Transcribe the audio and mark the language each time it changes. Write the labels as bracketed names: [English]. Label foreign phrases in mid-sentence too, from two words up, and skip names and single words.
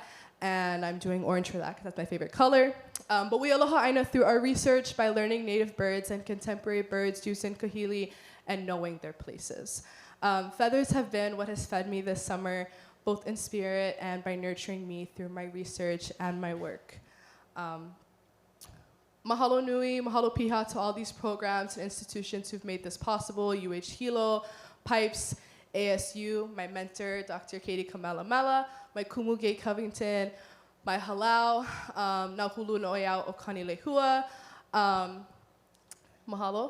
[English] And I'm doing orange for that because that's my favorite color. But we [Hawaiian] aloha aina [English] through our research by learning native birds and contemporary birds using Kahili and knowing their places. Feathers have been what has fed me this summer, both in spirit and by nurturing me through my research and my work. [Hawaiian] Mahalo nui, mahalo piha [English] to all these programs and institutions who've made this possible, Hilo, PIPES, ASU, my mentor, Dr. Katie Kamelamela, my kumu Gay Covington, my halau, Nahulu Noeau Okani Lehua, mahalo.